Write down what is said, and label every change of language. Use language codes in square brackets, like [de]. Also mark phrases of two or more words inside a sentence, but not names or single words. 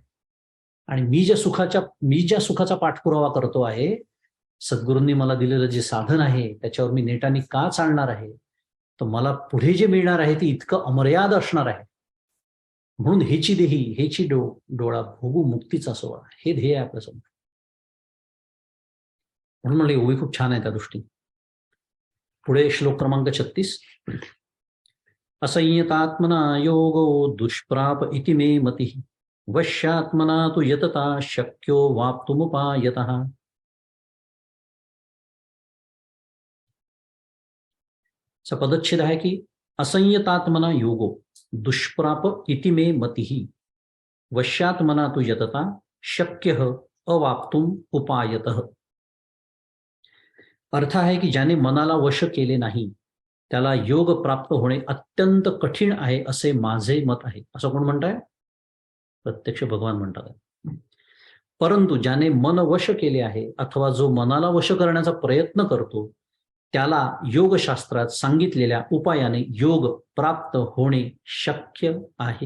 [mr] आणि मी ज्या सुखाचा पाठपुरावा करतो आहे, सद्गुरूंनी मला दिलेलं जे साधन आहे त्याच्यावर मी नेटाने का चालणार आहे, तर मला पुढे जे मिळणार आहे ते इतकं अमर्याद असणार आहे. म्हणून हेची देही हेची डोळा भोगू मुक्तीचा सोहळा, हे ध्येय आहे आपल्यासमोर. म्हणून म्हणले ओवी खूप छान आहे त्या दृष्टीने. पुढे श्लोक क्रमांक 36. [sa] असंयतात्मना योगो दुष्प्राप इति मे मतिः, वश्यात्मना तु यतता शक्यो वाप्तुमुपायतः. [mr] पदच्छेद आहे की [sa] असंयतात्मना योगो दुष्प्राप इति मे मतिः, वश्यात्मना तु यतता शक्यः अवाप्तुम उपायतः. [mr] अर्थ आहे की ज्याने मनाला वश केले नाही त्याला योग प्राप्त होणे अत्यंत कठीण आहे असे माझे मत आहे. असं कोण म्हणताय? प्रत्यक्ष भगवान म्हणतात. परंतु ज्याने मन वश केले आहे अथवा जो मनाला वश करण्याचा प्रयत्न करतो त्याला योगशास्त्रात सांगितलेल्या उपायाने योग प्राप्त होणे शक्य आहे.